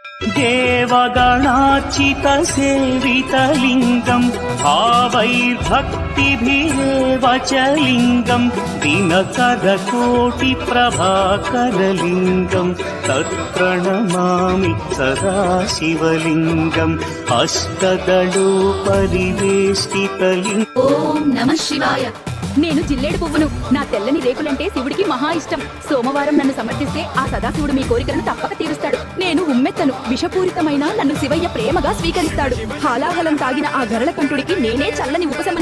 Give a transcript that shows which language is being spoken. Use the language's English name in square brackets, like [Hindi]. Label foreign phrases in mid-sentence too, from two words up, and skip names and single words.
[Sanskrit] देवगणार्चित सेवितलिङ्गम् भावैर्भक्तिभिरेव च लिङ्गम् दिनकरकोटिप्रभाकरलिङ्गम् तत्प्रणमामि सदा शिवलिङ्गम् अष्टदलोपरिवेष्टितलिङ्गम्। [Telugu] ఓం నమః శివాయ. నేను జిల్లేడు పువ్వును. నా తెల్లని రేకులంటే శివుడికి మహా ఇష్టం. సోమవారం నన్ను సమర్థిస్తే ఆ సదాశివుడు మీ కోరికలను తప్పక తీరుస్తాడు. నేను ఉమ్మెత్తను. విషపూరితమైన నన్ను శివయ్య ప్రేమగా స్వీకరిస్తాడు. హాలాహలం తాగిన ఆ గరళ కంఠుడికి నేనే చల్లని ఉపశమనం.